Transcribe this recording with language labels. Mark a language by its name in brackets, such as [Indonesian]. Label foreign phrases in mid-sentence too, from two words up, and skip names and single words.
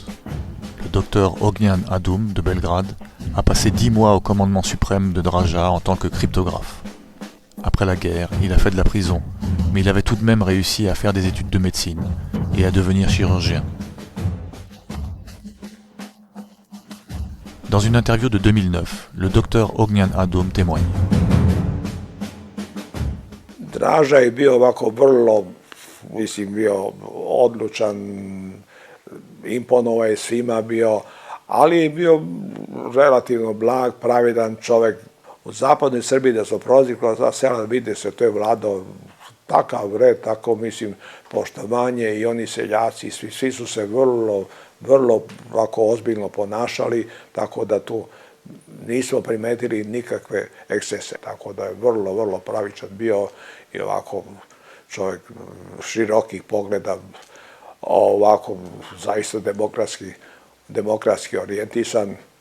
[French] Le docteur Ognjan Adum de Belgrade a passé 10 mois au commandement suprême de Draža en tant que cryptographe. Après la guerre, il a fait de la prison, mais il avait tout de même réussi à faire des études de médecine et à devenir chirurgien. Dans une interview de 2009, le docteur Ognjan Adum témoigne. [Serbian] Draža je bio ovako vrlo, bio odlučan, imponovao je svima bio, ali je bio relativno blag, pravedan čovjek. U zapadnoj Srbiji da su prozivkala ta sela, vide se, to je vladao takav red, tako poštovanje i oni seljaci, svi su se vrlo ovako ozbiljno ponašali, tako da tu nismo primetili nikakve ekscese, tako da je vrlo pravičan bio i ovako čovjek širokih pogleda, ovako zaista demokratski orijentisan